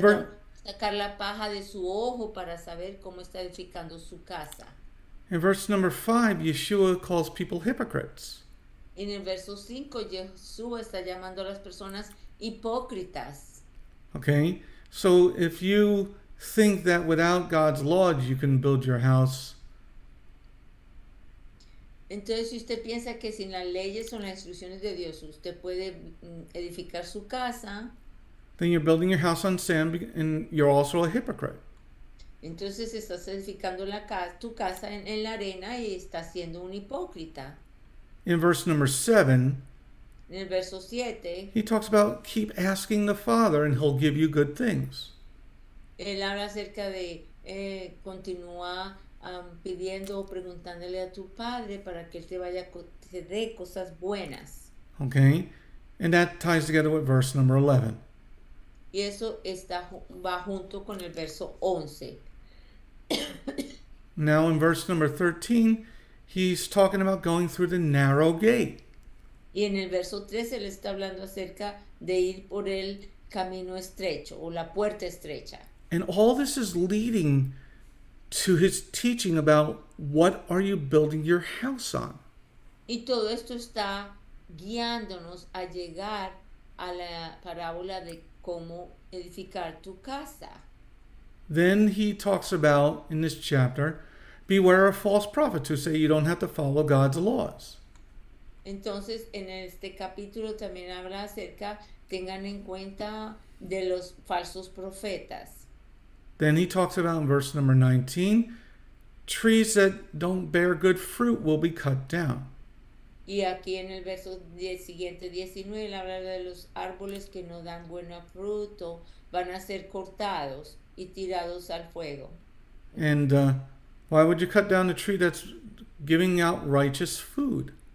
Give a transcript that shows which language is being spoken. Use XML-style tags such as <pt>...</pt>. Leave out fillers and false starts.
<es>Perdón, sacar la paja de su ojo para saber cómo está edificando su casa.</es> <en>in verse number 5, Yeshua calls people hypocrites.</en> <es>En el verso 5, Jesús está llamando a las personas hipócritas.</es> <en>Okay, so if you think that without God's laws you can build your house,</en> <es>Entonces, si usted piensa que sin las leyes o las instrucciones de Dios usted puede edificar su casa,</es> <en>then you're building your house on sand and you're also a hypocrite.</en> <es>entonces estás edificando tu casa en la arena y estás siendo un hipócrita.</es> <en>In verse number 7,</en> <es>En el verso 7,</es> <en>he talks about keep asking the Father and he'll give you good things.</en> <es>él habla acerca de continúa pidiendo o preguntándole a tu padre para que él te dé cosas buenas.</es> <en>Okay, and that ties together with verse number 11.</en> <es>Y eso va junto con el verso 11.</es> <en>Now in verse number 13, he's talking about going through the narrow gate.</en> <es>Y en el verso 13 él está hablando acerca de ir por el camino estrecho o la puerta estrecha.</es> <en>And all this is leading to his teaching about what are you building your house on.</en> <es>Y todo esto está guiándonos a llegar a la parábola de cómo edificar tu casa.</es> <en>Then he talks about, in this chapter, beware of false prophets who say you don't have to follow God's laws.</en> <es>Entonces, en este capítulo también habla acerca, tengan en cuenta de los falsos profetas.</es> <en>Then he talks about in verse number 19, trees that don't bear good fruit will be cut down.</en> <es>Y aquí en el verso siguiente 19 él habla de los árboles que no dan buen fruto, van a ser cortados y tirados al fuego.</es> <en>And why would you cut down a tree that's giving out righteous food?</en>